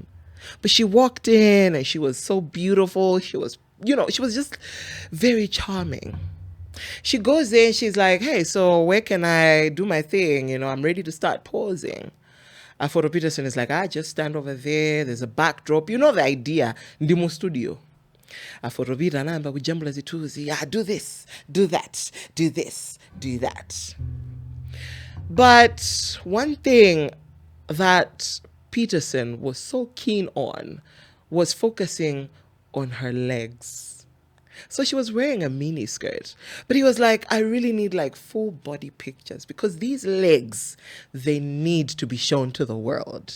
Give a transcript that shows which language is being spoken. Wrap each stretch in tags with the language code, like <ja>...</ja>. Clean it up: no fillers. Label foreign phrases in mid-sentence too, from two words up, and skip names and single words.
<en>But she walked in and she was so beautiful. She was just very charming. She goes there and she's like, hey, so where can I do my thing? I'm ready to start posing. Afoto Peterson is like, just stand over there. There's a backdrop. The idea.</en> <ny>Ndimo studio. Aforobita namba kujambula zituzi.</ny> <en>Yeah, do this, do that, do this, do that. But one thing that Peterson was so keen on was focusing on her legs. So she was wearing a mini skirt, but he was like, I really need like full body pictures because these legs, they need to be shown to the world.</en>